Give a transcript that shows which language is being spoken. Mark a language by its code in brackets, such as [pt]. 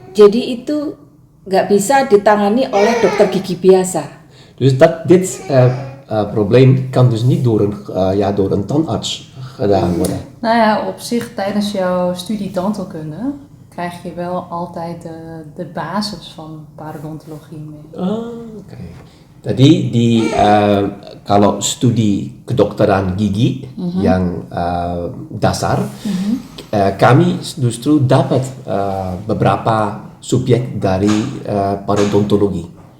[id] Jadi itu nggak bisa ditangani oleh dokter gigi biasa. [nl] Dus dit probleem kan dus niet door een tandarts gedaan worden. Nou ja, op zich tijdens jouw studie tandheelkunde krijg je wel altijd de basis van parodontologie mee. [id] Oke. Tadi kalau studi kedokteran gigi yang dasar, kami justru dapat beberapa subjek dari parodontologi.